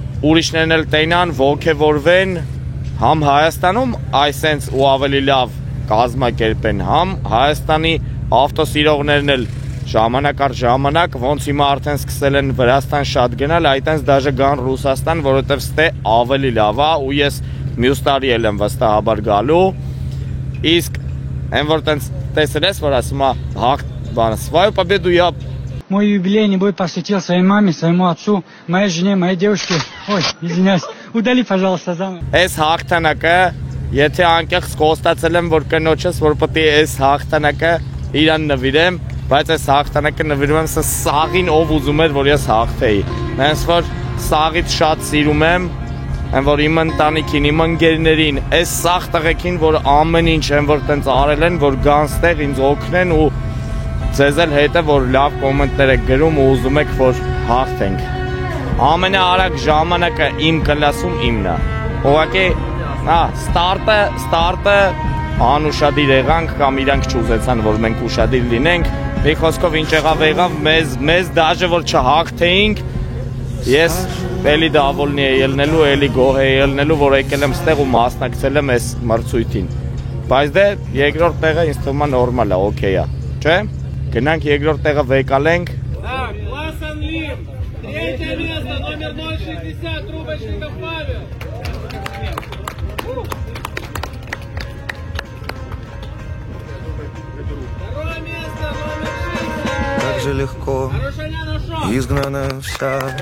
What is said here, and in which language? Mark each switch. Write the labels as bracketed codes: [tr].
[hy] ուրիշներն էլ տենան, ոգևորվեն համ Հայաստանում այսենց ու ավելի լավ կազմակերպեն, համ Հայաստանի ավտոսիրողներն էլ ժամանակ առ ժամանակ, ոնց հիմա արդեն սկսել են Վրաստան շատ գնալ, այտենց դաժե գան Ռուսաստան, որովհետև ստե ավելի լավ է ու ես մյուս տարի էլ եմ վստահաբար գալու, իսկ այն որ տենց տեսել ես, որ ասում է բանը, [ru] свою победу я Мой юбилейный бой посвятил своей маме, своему отцу, моей жене, моей девушке. Ой, извиняюсь. Удали, пожалуйста, заново. [hy] Այս հաղթանակը, եթե անկեղծ կոստացել եմ, որ կնոջս, որ պետք է այս հաղթանակը իրան նվիրեմ, բայց այս հաղթանակը նվիրում եմ սաղին, ով ուզում էր, որ ես հաղթեի։ Հենց որ սաղից շատ սիրում եմ, այն որ իմ ընտանիքին, իմ ընկերներին, այս սաղ տղեկին, որ ամեն ինչ են, որ տենց արել են, որ գան ստեղ ինձ օգնեն ու ձեզ էլ հետ է, որ լավ կոմենտներ եք գրում ու ուզում եք, որ հաղթենք։ Ամենաարագ ժամանակը իմ կլասում իմն է։ Ուղղակի, ստարտը անուշադիր եղանք կամ իրանք չուզեցան, որ մենք ուշադիր լինենք։ Մի խոսքով ինչ եղավ, մեզ դաժե որ չհաղթեինք, ես էլի դավոլնի է ելնելու, էլի գոհ է ելնելու, որ եկել եմ ստեղ ու մասնակցել եմ այս մրցույթին։ Բայց դե երկրորդ տեղը ինձ թվում է նորմալ է, օքեյ է, չէ՞։ Գնանք երկրորդ տեղը վեկալենք։ [ru] Так, класс Анлим. Третье место, номер 060, Трубочников Павел. Второе место, номер 60. Как же легко, изгнана вся.